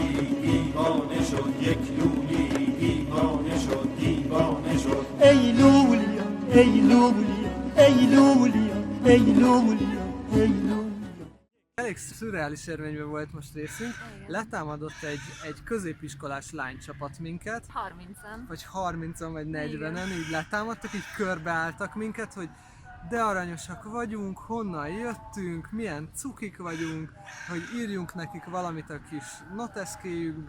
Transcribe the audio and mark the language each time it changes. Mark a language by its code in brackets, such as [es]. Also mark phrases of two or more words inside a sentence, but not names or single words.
[fa] دیوانه شد یک لولی دیوانه شد دیوانه شد ای لولیان ای لولیان ای لولیان ای لولیان ای لولیان. [hu] Elég szürreális élményben volt most részünk. Letámadott egy középiskolás lánycsapat minket. 30-an. Vagy 30-an, vagy 40-en, így letámadtak, így körbeálltak minket, hogy de aranyosak vagyunk, honnan jöttünk, milyen cukik vagyunk, hogy írjunk nekik valamit a kis noteszkéjükbe.